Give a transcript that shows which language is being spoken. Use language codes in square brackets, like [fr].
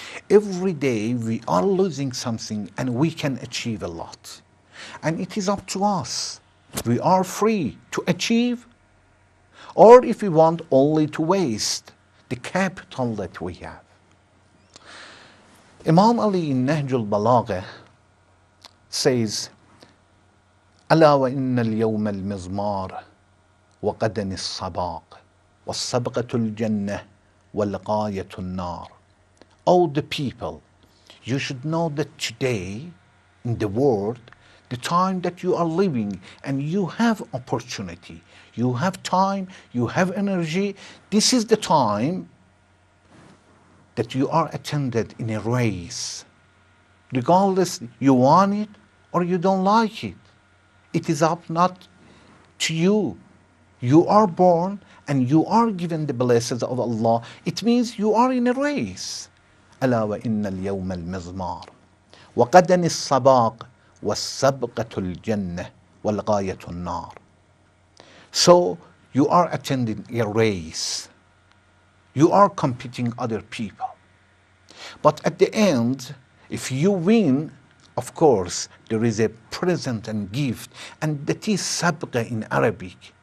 [en] Every day we are losing something and we can achieve a lot. And it is up to us. We are free to achieve, or if we want only to waste the capital that we have. Imam Ali in Nahj al-Balagha says, [ar] ألا وإن اليوم المزمار وغدا الصباق والسبقة الجنة والغاية النار. [en] Oh, the people, you should know that today in the world, the time that you are living and you have opportunity, you have time, you have energy, this is the time that you are attended in a race. Regardless you want it or you don't like it. It is up not to you. You are born and you are given the blessings of Allah. It means you are in a race. [ar] ألا وإن اليوم المزمار وغدا الصباق والسبقة الجنة والغاية النار. [en] So you are attending a race. You are competing other people. But at the end, if you win, of course, there is a present and gift, and that is sabqa in Arabic.